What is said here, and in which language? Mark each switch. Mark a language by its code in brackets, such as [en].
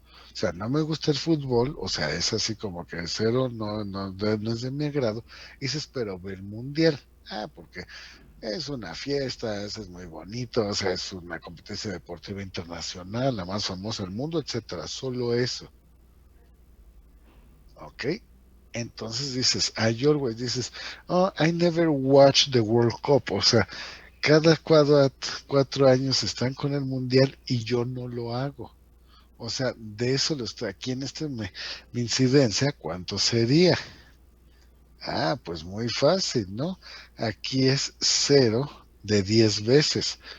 [es] O sea, no me gusta el fútbol, o sea, es así como que cero, no es de mi agrado. Dices, pero ve el mundial. Porque es una fiesta, eso es muy bonito, o sea, es una competencia deportiva internacional, la más famosa del mundo, etcétera. Solo eso. ¿Ok? Entonces dices, [en] I always dices, oh, I never watched the World Cup. [es] O sea, cada 4 años están con el mundial y yo no lo hago. O sea, de eso lo estoy aquí en mi incidencia, ¿cuánto sería? Pues muy fácil, ¿no? Aquí es 0 de 10 veces.